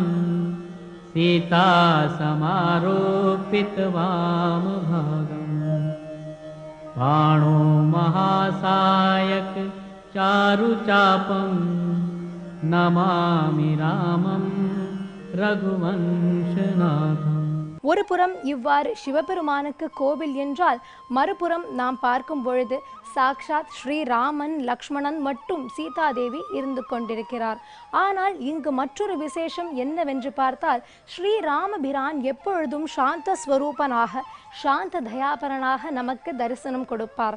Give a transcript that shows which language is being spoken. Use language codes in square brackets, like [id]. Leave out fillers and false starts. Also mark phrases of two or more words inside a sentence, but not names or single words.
[sa] सीता समारोपित वामभागं बाणो महासायक चारुचापं नमामि रामं रघुवंशनाथम्. [ta] ஒரு புறம் இவ்வாறு சிவபெருமானுக்கு கோவில் என்றால், மறுபுறம் நாம் பார்க்கும் பொழுது சாக்ஷாத் ஸ்ரீராமன், லக்ஷ்மணன் மற்றும் சீதாதேவி இருந்து கொண்டிருக்கிறார். ஆனால் இங்கு மற்றொரு விசேஷம் என்னவென்று பார்த்தால், ஸ்ரீராமபிரான் எப்பொழுதும் சாந்த ஸ்வரூபனாக, சாந்த தயாபரனாக நமக்கு தரிசனம் கொடுப்பார்.